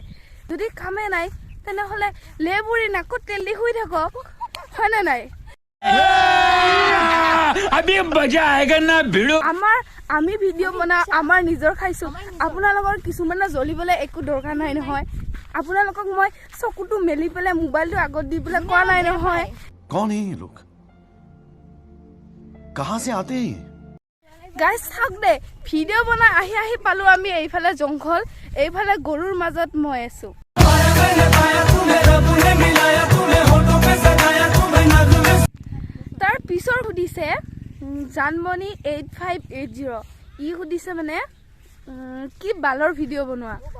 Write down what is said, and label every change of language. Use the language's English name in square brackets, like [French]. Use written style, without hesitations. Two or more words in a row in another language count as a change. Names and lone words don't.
[Assamese] যদি কামেই নাই তেনেহ'লে লেবুৰি নাকত তেল দি শুই থাকক, হয়নে নাই? আমি ভিডিঅ' বনাওঁ, আমাৰ নিজৰ খাইছোঁ। আপোনালোকৰ কিছুমানে জ্বলিবলৈ একো দৰকাৰ নাই নহয়। আপোনালোকক মই চকুটো মেলি পেলাই মোবাইলটো আগত দি পেলাই কোৱা নাই নহয়। [Hindi] कौन है ये लोग? कहां से आते हैं? [Assamese] গাইজ চাওক দে, ভিডিঅ' বনাই আহি আহি পালোঁ আমি এইফালে জংঘল, এইফালে গৰুৰ মাজত মই আছোঁ। তাৰ পিছৰ সুধিছে জানমণি 8580, ই সুধিছে মানে কি বালৰ ভিডিঅ' বনোৱা।